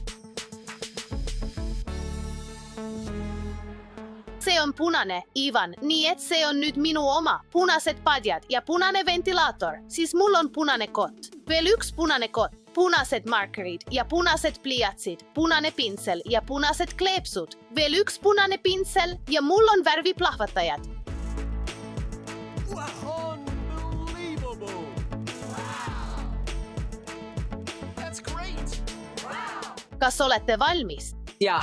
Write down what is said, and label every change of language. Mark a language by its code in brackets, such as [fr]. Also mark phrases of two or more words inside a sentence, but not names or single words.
[et] See on punane, Ivan, nii et see on nüüd minu oma. Punased padjad ja punane ventilaator, siis mul on punane kott. Veel üks punane kott, punased markerid ja punased pliiatsid, punane pintsel ja punased kleepsud. Veel üks punane pintsel ja mul on värviplahvatajad. [en] Unbelievable. That's great. [et] Kas olete valmis? Jah.